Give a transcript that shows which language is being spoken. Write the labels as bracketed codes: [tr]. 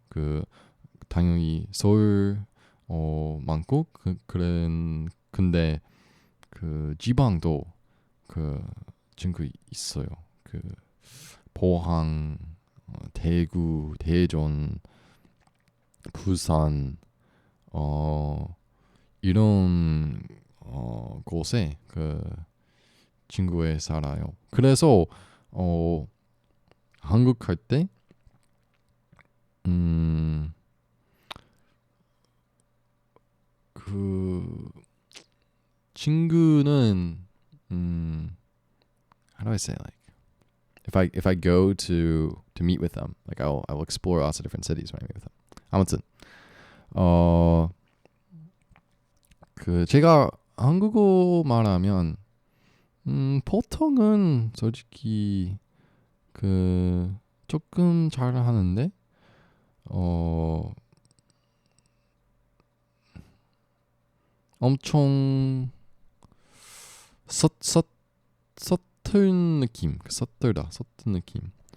[ko] 그 당연히 서울 많고 근데 그 지방도 그 친구 있어요. 그 포항, 대구, 대전, 부산 이런 곳에 그 친구에 살아요. 그래서 한국 갈 때 그 친구는 [en] how do I say, like, if I go to meet with them, like I'll explore lots of different cities when I meet with them. [ko] 아무튼 그 제가 한국어 말하면 보통은 솔직히 그 조금 잘 하는데 엄청 서툴 느낌, 서툴 느낌.